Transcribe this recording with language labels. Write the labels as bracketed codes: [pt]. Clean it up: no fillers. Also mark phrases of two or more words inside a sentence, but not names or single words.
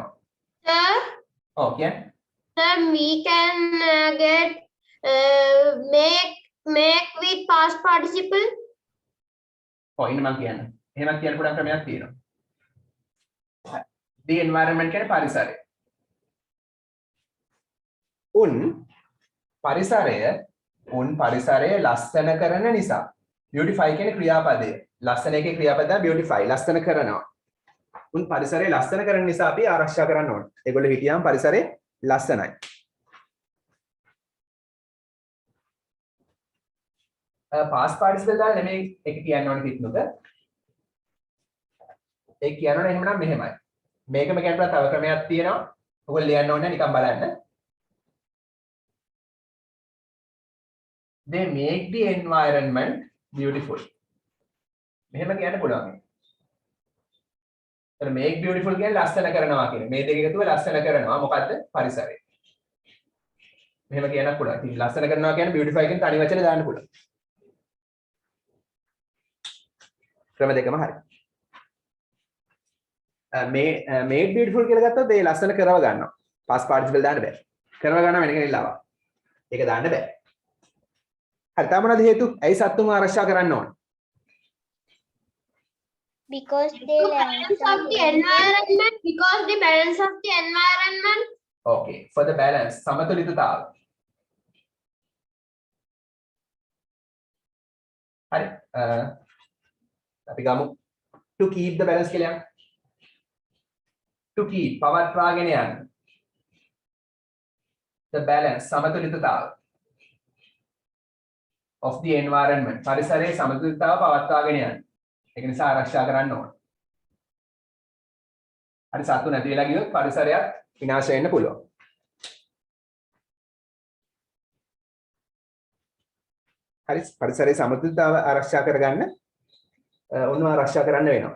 [en] Sir, Okay. sir, we can get make with past participle. [si] ඉන්න මම කියන්න. එහෙමත් කියන්න පුළුවන් ක්‍රමයක් තියෙනවා. [en] The environment [si] කියන්නේ පරිසරය. උන් පරිසරය ලස්සන කරන නිසා. beautify කියන්නේ ක්‍රියාපදය. ලස්සන එකේ ක්‍රියාපදය beautify ලස්සන කරනවා. උන් පරිසරය ලස්සන කරන නිසා අපි ආරක්ෂා කරන්න ඕනේ. ඒගොල්ලෝ හිටියාම පරිසරය ලස්සනයි. [en] past participle [si] දාලා නෙමෙයි එක කියන්න ඕනේ කිත්නුක. ඒක කියනවනේ එහෙමනම් මෙහෙමයි. මේකම කියන්න තව ක්‍රමයක් තියෙනවා. ඔයගොල්ලෝ ලියන්න ඕනේ නිකන් බලන්න. [en] They make the environment beautiful. [si] මෙහෙම කියන්න පුළුවන්. එතන [en] make beautiful [si] කියන්නේ ලස්සන කරනවා කියන්නේ. මේ දෙක එකතුව ලස්සන කරනවා. මොකද්ද? පරිසරය. මෙහෙම කියන්නත් පුළුවන්. ඉතින් ලස්සන කරනවා කියන්නේ beautify කියන තනි වචනේ දාන්න පුළුවන්. ක්‍රම දෙකම හරි. [en] made beautiful [si] කියලා ගත්තොත් ඒ ලස්සන කරව ගන්නවා. [en] past participle [si] දාන්න බෑ. කරව ගන්නවා වෙන කෙනෙක් ලාවා. ඒක දාන්න බෑ. හරි. තව මොනවද හේතු? ඇයි සත්තුන් ආරක්ෂා කරන්න ඕන? [en] Because they Balance of the environment. Because the balance of the environment. Okay. For the balance [si] සමතුලිතතාව. හරි. අපි ගමු [en] to keep the balance [si] කියලා යන්න. [en] To keep [si] පවත්වාගෙන යන්න. [en] The balance [si] සමතුලිතතාව [en] of the environment [si] පරිසරයේ සමතුලිතතාව පවත්වාගෙන යන්න. ඒක නිසා ආරක්ෂා කරන්න ඕන. හරි සත්තු නැති වෙලා ගියොත් පරිසරයක් විනාශ වෙන්න පුළුවන්. හරි පරිසරයේ සමතුලිතතාව ආරක්ෂා කරගන්න ඔන්න ආරක්ෂා කරන්න වෙනවා.